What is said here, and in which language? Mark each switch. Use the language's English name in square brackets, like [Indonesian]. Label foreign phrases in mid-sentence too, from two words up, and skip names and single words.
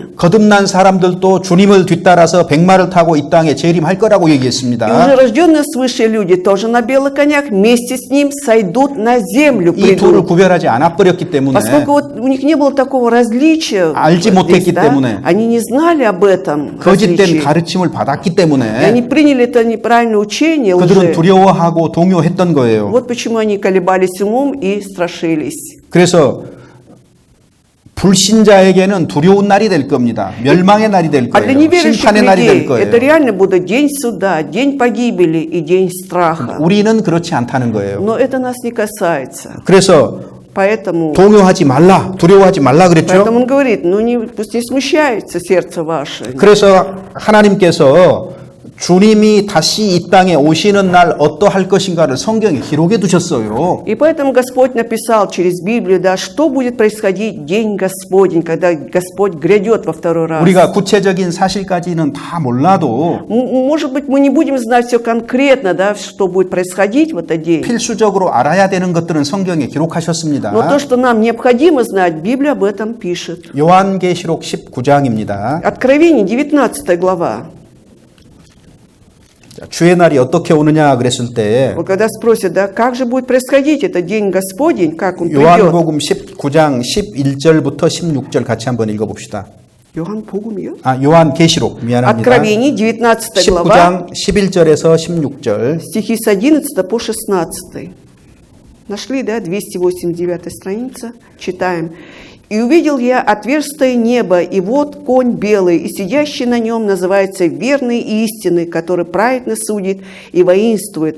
[Korean] 거듭난 사람들도 주님을 뒤따라서 백마를 타고 이 땅에 재림할 거라고 [Russian] И [Korean] 얘기했습니다. [Russian] уже рожденные свыше люди тоже на белых конях вместе с ним сойдут на землю, [Korean] 이 둘을 [Russian] придут. [Korean] 구별하지 않아버렸기 때문에 [Russian] Поскольку вот у них не было такого различия, [Korean] 알지 못했기 [Russian] да, [Korean] 때문에, [Russian] они не знали об этом [Korean] 거짓된 [Russian] различии. [Korean] 가르침을 받았기 [Russian] И [Korean] 때문에 [Russian] они приняли это неправильное учение [Korean] 그들은 [Russian] уже. [Korean] 두려워하고 동요했던 거예요. [Russian] Вот почему они колебались умом и страшились. [Korean] 그래서 불신자에게는 두려운 날이 될 겁니다. 멸망의 날이 될 [Russian] А для [Korean] 거예요. [Russian] неверующих [Korean] 심판의 날이 될 [Russian] людей [Korean] 거예요. [Russian] это реально будет день суда, день погибели и день страха. [Korean] 우리는 그렇지 않다는 거예요. [Russian] Но это нас не касается. [Korean] 그래서 [Russian] Поэтому [Korean] 동요하지 말라, 두려워하지 말라 그랬죠. [Russian] он говорит, ну пусть не смущается сердце ваше. [Korean] 그래서 하나님께서 주님이 다시 이 땅에 오시는 날 어떠할 것인가를 성경에 기록해 두셨어요. [Russian] И поэтому Господь написал через Библию, да, что будет происходить в день Господень, когда Господь грядет во второй раз. [Korean] 우리가 구체적인 사실까지는 다 몰라도 [Russian] Может быть, мы не будем знать все конкретно, да, что будет происходить в этот день. [Korean] 필수적으로 알아야 되는 것들은 성경에 기록하셨습니다. [Russian] Но то, что нам необходимо знать, Библия об этом пишет. [Korean] 요한계시록 19장입니다. [Russian] Откровение, 19 глава. [Korean] 주의 날이 어떻게 오느냐 그랬을 때 [Russian] Вот когда спросят, да, как же будет происходить этот день Господень, как он придет? [Korean] 요한복음 19장 11절부터 16절 같이 한번 읽어봅시다. [Russian] Иоанн Богумир. [Korean] 요한계시록 미안합니다. [Russian] Откровение, 19 глава, [Korean] 19장 11절에서 16절. [Russian] стихи с 11 по 16. Нашли, да, 289 страница, читаем. «И увидел я отверстие небо, и вот конь белый, и сидящий на нем называется верный и истинный, который праведно судит и воинствует.